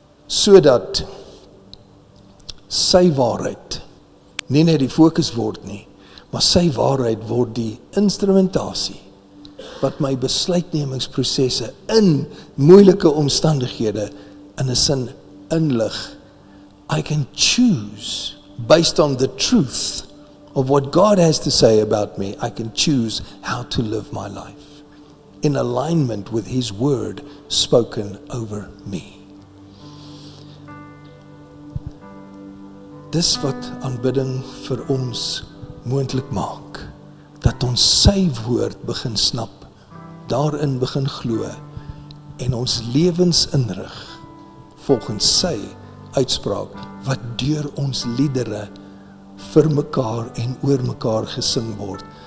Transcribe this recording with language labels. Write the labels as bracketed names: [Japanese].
[Afrikaans] Sodat sy waarheid nie net die fokus word nie, maar sy waarheid word die instrumentasie wat my besluitnemingsprosesse in moeilike omstandighede in 'n sin inlig. [English] I can choose based on the truth of what God has to say about me. I can choose how to live my life in alignment with His word spoken over me. [Afrikaans] Dis wat aanbidding vir ons moontlik maak, dat ons sy woord begin snap, daarin begin glo en ons lewens inrig volgens sy uitspraak wat deur ons liedere vir mekaar en oor mekaar gesing word.